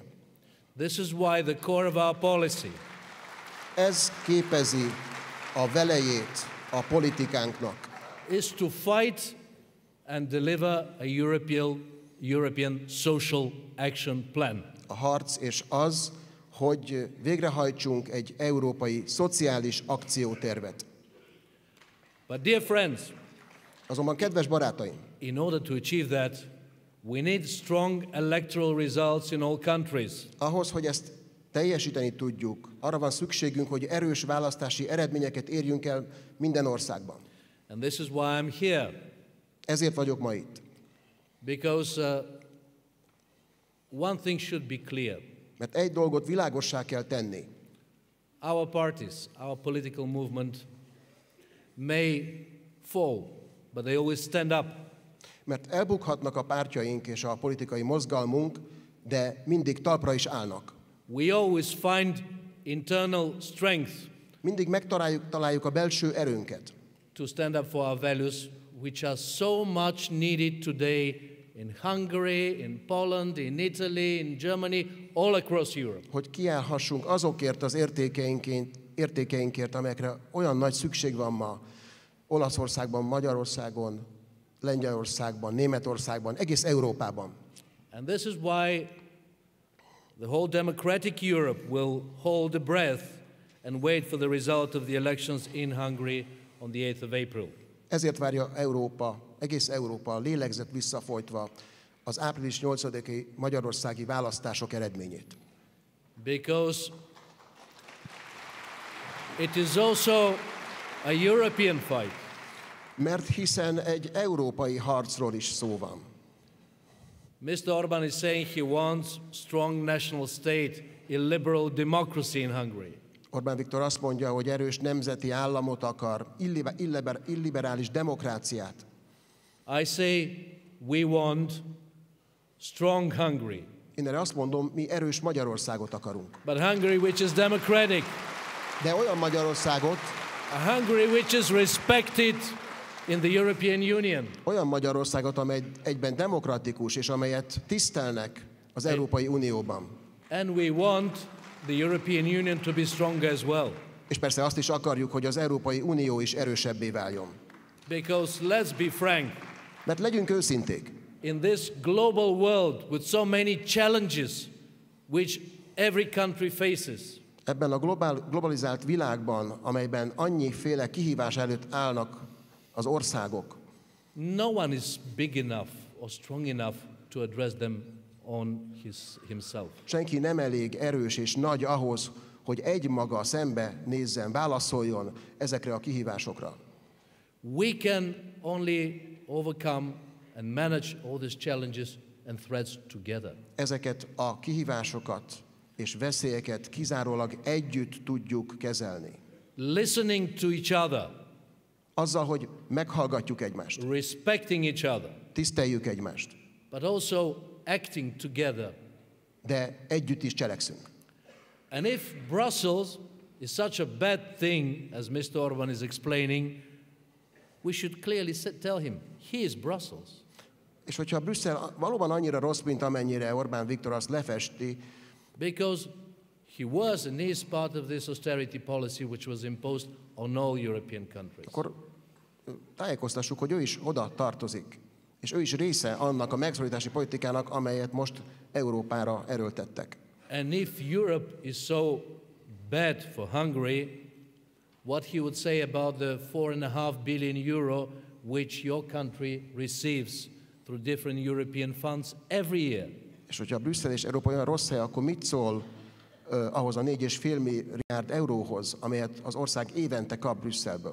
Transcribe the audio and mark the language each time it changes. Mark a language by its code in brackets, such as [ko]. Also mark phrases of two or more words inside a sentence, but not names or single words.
[en] This is why the core of our policy. [hu] Ez képezi a velejét a politikánknak. [en] Is to fight and deliver a European social action plan. [hu] A harc és az, hogy végrehajtsunk egy európai szociális akciótervet. [en] But dear friends, [hu] azonban kedves barátaim, [en] in order to achieve that, We need strong electoral results in all countries. [hu] Ahhoz, hogy ezt teljesíteni tudjuk, arra van szükségünk, hogy erős választási eredményeket érjünk el minden országban. [en] And this is why I'm here. [hu] Ezért vagyok ma itt. [en] Because one thing should be clear. [hu] Mert egy dolgot világossá kell tenni. [en] Our parties, our political movement may fall, but they always stand up. [hu] Mert elbukhatnak a pártjaink és a politikai mozgalmunk, de mindig talpra is állnak. [en] We always find internal strength. [hu] Mindig megtaláljuk a belső erőnket. [en] To stand up for our values, which are so much needed today in Hungary, in Poland, in Italy, in Germany, all across Europe. [hu] Hogy kiállhassunk azokért az értékeinkért, amelyekre olyan nagy szükség van ma Olaszországban, Magyarországon, Lengyelországban, Németországban, egész Európában. [en] And this is why the whole democratic Europe will hold the breath and wait for the result of the elections in Hungary on the 8th of April. [hu] Ezért várja Európa, egész Európa lélegzet visszafolytva az április 8-i magyarországi választások eredményét. [en] Because it is also a European fight. [hu] Mert hiszen egy európai harcról is szó van. [en] Mr. Orbán is saying he wants strong national state, illiberal democracy in Hungary. [hu] Orbán Viktor azt mondja, hogy erős nemzeti államot akar, illiberális demokráciát. [en] I say we want strong Hungary. [hu] Én erre azt mondom, mi erős Magyarországot akarunk. [en] But Hungary which is democratic. [hu] De olyan Magyarországot, [en] A Hungary which is respected in the European Union. [hu] Olyan Magyarországot, amely egyben demokratikus, és amelyet tisztelnek az Európai Unióban. [en] And we want the European Union to be stronger as well. [hu] És persze azt is akarjuk, hogy az Európai Unió is erősebbé váljon. [en] Because let's be frank. [hu] Mert legyünk őszinték. [en] In this global world with so many challenges which every country faces. [hu] Ebben a globalizált világban, amelyben annyiféle kihívás előtt állnak az országok, [en] no one is big enough or strong enough to address them on himself. [hu] Senki nem elég erős és nagy ahhoz, hogy egymaga szembe nézzen, válaszoljon ezekre a kihívásokra. [en] We can only overcome and manage all these challenges and threats together. [hu] Ezeket a kihívásokat és veszélyeket kizárólag együtt tudjuk kezelni. [en] Listening to each other. [hu] Azzal, hogy meghallgatjuk egymást. [en] Respecting each other. [hu] Tiszteljük egymást. [en] But also acting together. [hu] De együtt is cselekszünk. [en] And if Brussels is such a bad thing, as Mr. Orbán is explaining, we should clearly tell him, he is Brussels. [hu] És hogyha Brüsszel valóban annyira rossz, mint amennyire Orbán Viktor azt lefesti, [en] because he was and is part of this austerity policy which was imposed on all European countries. [hu] Akkor tájékoztassuk, hogy ő is oda tartozik, és ő is része annak a megszorítási politikának, amelyet most Európára erőltettek. [en] And if Europe is so bad for Hungary, what he would say about the 4.5 billion euro which your country receives through different European funds every year. [hu] És hogyha Brüsszel és Európa olyan rossz hely, akkor mit szól ahhoz a 4,5 milliárd euróhoz, amelyet az ország évente kap Brüsszelből?